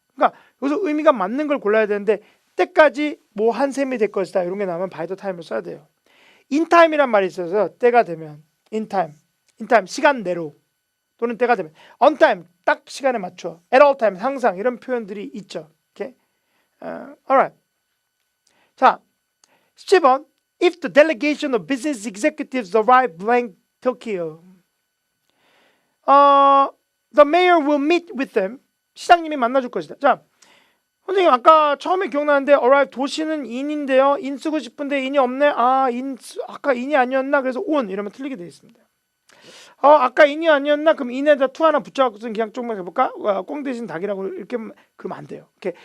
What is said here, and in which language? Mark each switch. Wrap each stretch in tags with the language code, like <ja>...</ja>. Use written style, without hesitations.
<ko>그러니까 여기서 의미가 맞는 걸 골라야 되는데 때까지 뭐 한 셈이 될 것이다 이런 게 나오면 by the time을 써야 돼요. in time이란 말이 있어서 때가 되면 in time 시간 내로 또는 때가 되면 on time 딱 시간에 맞춰 at all time 항상 이런 표현들이 있죠. 오케이? alright.</ko> <en>자, 17번 if the delegation of business executives arrive blank Tokyo the mayor will meet with them</en> <ko>시장님이 만나줄 것이다. 자, 선생님 아까 처음에 기억나는데 arrive 도시는 in인데요. in 쓰고 싶은데 in이 없네. 아까 in이 아니었나? 그래서 on 이러면 틀리게 되어 있습니다. 아까 in이 아니었나? 그럼 in에다 to 하나 붙여갖고 그냥 조금만 해볼까? 꽁 대신 닭이라고 이렇게 그러면 안 돼요. 오케이.</ko>